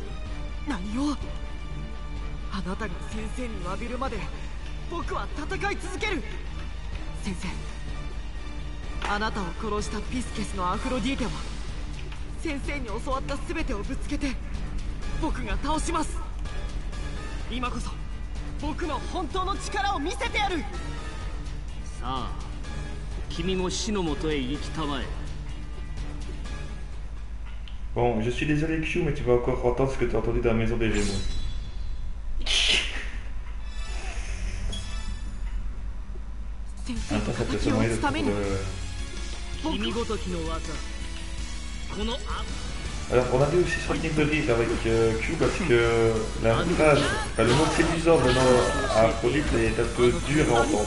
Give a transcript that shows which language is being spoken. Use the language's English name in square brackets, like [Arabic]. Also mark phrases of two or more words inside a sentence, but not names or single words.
[Japanese] 何をあなたが先生に詫びるまで僕は戦い続ける先生あなたを殺したピスケスのアフロディーテは先生に教わった全てをぶつけて僕が倒します今こそ僕の本当の力を見せてやる。さあ君も死のもとへ行きたまえ。 [French] Bon, je suis désolé Q, mais tu vas encore entendre ce que tu as entendu dans la maison des Gémeaux. Attends, ça peut se moyen de trouver Alors, on a vu aussi sur le de rire avec Q parce que la phrase, enfin, le mot séduisant venant à Aphrodite est un peu dur à entendre.